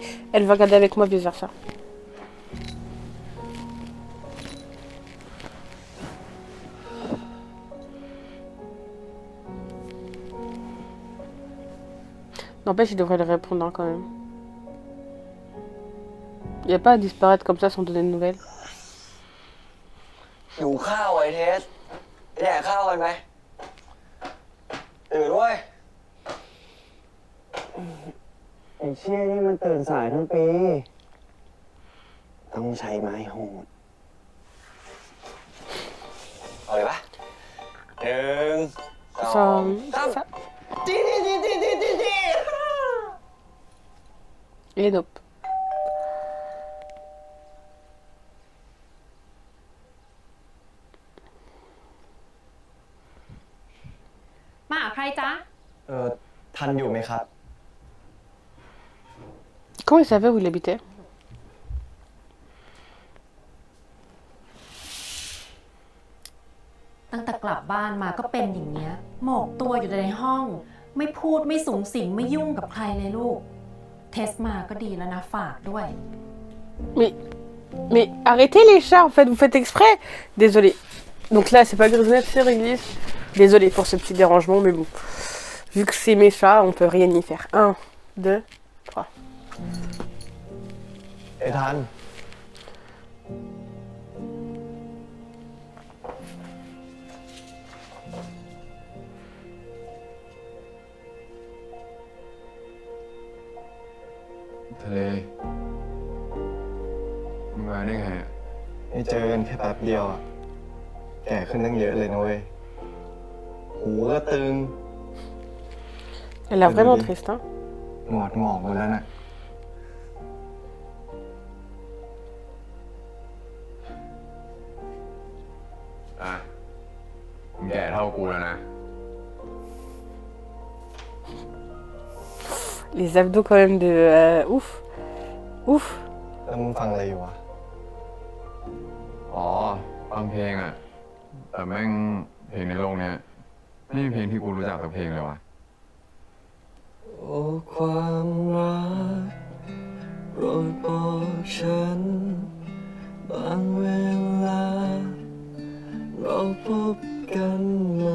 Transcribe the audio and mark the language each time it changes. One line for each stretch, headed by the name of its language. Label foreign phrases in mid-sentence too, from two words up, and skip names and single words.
French: Elle va regarder avec moi, vice versa. N'empêche, il devrait le répondre hein, quand même. Il n'y a pas à disparaître comme ça sans donner de nouvelles.
Thai: หิวข้าวไอ้เทสแดกข้าวกันไหมตื่นเว้ยไอ้เชี่ยนี่มันตื่นสายทั้งปี ต้องใช้ไม้โหดเอาเลยปะ1 2 3
French: Ça... จี Et nope.
Thai: มาหาใครจ๊ะ ทันอยู่ไหมครับ
French: Comment il savait où il habitait?
Thai: ตั้งแต่กลับบ้านมาก็เป็นอย่างเงี้ยหมกตัวอยู่ในห้อง ไม่พูดไม่สูงสิงไม่ยุ่งกับใครเลยลูก เทสมาก็ดีแล้วนะฝากด้วย
French: Mais arrêtez les chats en fait, vous faites exprès. Désolé. Donc là, c'est pas Grisonnette, c'est Réglisse. Désolé pour ce petit dérangement, mais bon. Vu que c'est mes chats, on peut rien y faire. 1, 2, 3.
Thai: ไอ้ทัน ทะเลมึงมาได้ไงอะ ไม่เจอกันแค่แป๊บเดียวอะแก่ขึ้นตั้งเยอะเลยนะเว้ย หูก็ตึง
French: Elle a vraiment triste, hein.
Thai: หงอดหงอกหมดแล้วน่ะ อ่ะมึงแก่เท่ากูแล้วนะ
French: Les abdos quand même de... ouf. Ouf.
Thai: แล้วมึงฟังอะไรอยู่วะ อ๋อฟังเพลงอ่ะ แต่แม่งเพลงในโลกเนี้ยไม่มีเพลงที่กูรู้จักสักเพลงเลยวะ โอ้ความรักโปรดบอกฉันบางเวลาเราพบกันเมื่อ